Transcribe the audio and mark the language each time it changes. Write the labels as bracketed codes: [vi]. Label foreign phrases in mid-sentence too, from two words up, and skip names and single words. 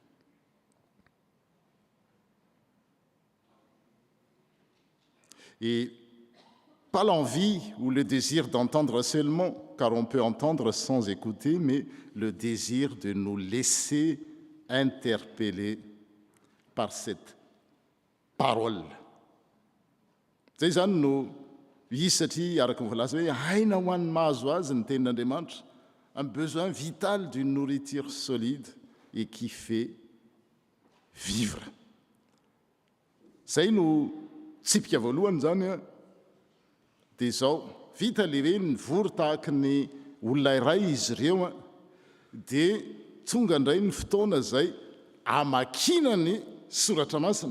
[fr] Et pas l'envie ou le désir d'entendre seulement, car on peut entendre sans écouter, mais le désir de nous laisser interpeller par cette parole. [mg] Zay zany no izy satria araka nyvolaza hoe haina ho an'ny mahazo azy ny tenin'Andriamanitra, [fr] un besoin vital d'une nourriture solide et qui fait vivre. [mg] Zay no tsipika voalohany zany dia zao, vita le hoe nivory tahaka ny olona iray izy ireo dia tonga indray ny fotoana zay amakina ny soratra masina.